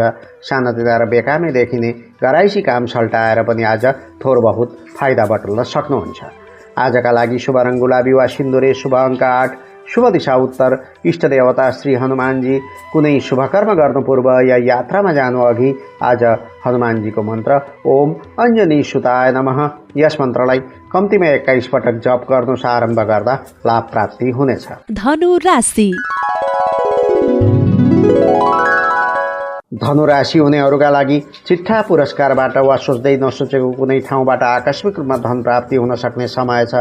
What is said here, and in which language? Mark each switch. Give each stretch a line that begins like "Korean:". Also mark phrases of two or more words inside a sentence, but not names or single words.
Nepali: सानोतिना र बेकामै देखिने घराइसी काम सल्टाएर पनि आज थोर बहुत फाइदा बटुल्न सक्नुहुन्छ। आजका लागि शुभ रङ गुलाबी वा सिन्दुरे, शुभ अङ्क 8, शुभ दिशा उत्तर, इष्ट देवता श्री हनुमानजी। कुनै शुभ कर्म गर्नु पूर्व या यात्रामा जानु अघि आज हनुमानजीको मन्त्र
Sanskrit: ओम अञ्जनी सुताय नमः
Nepali: यस मन्त्रलाई कम्तीमा 21 पटक जप गर्नु आरम्भ गर्दा लाभ प्राप्ति हुनेछ। धनु राशि। धनु राशि हुनेहरूका लागि चिट्ठा पुरस्कारबाट वा सोच्दै नसोचेको कुनै ठाउँबाट आकस्मिक रूपमा धन प्राप्ति हुन सक्ने समय छ।